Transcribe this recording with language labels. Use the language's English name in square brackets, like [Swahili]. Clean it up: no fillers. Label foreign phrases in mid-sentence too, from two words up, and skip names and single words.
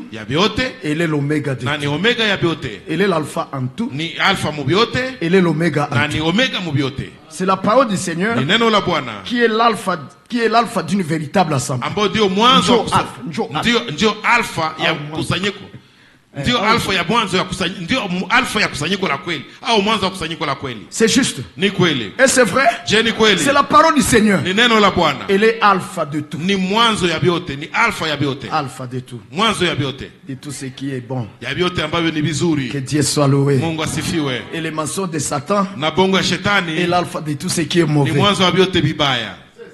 [French] Elle est l'oméga de tout. Elle est l'alpha en tout. Elle est l'oméga en tout. C'est la parole du Seigneur qui est l'alpha d'une véritable assemblée. [Swahili] Ndio alfa ya mwanzo ya kusanyiko, ndio alfa ya kusanyiko la kweli au mwanzo wa kusanyiko la kweli. [French] C'est juste. [Swahili] Ni kweli. [French] Et c'est vrai? [Swahili] Je ni kweli. [French] C'est la parole du Seigneur. [Swahili] Ni neno la Bwana. [French] Elle est alpha de tout. [Swahili] Ni mwanzo ya vyote, ni alfa ya vyote. [French] Alpha de tout. [Swahili] Mwanzo ya vyote. [French] De tout ce qui est bon. [Swahili] Ya vyote ambavyo ni vizuri. [French] Que Dieu soit loué. [Swahili] Mungu asifiwe. [French] Et les mensonges de Satan. [Swahili] Na bongo ya shetani. [French] Et l'alpha de tout ce qui est mauvais. [Swahili] Ni mwanzo wa vyote vibaya.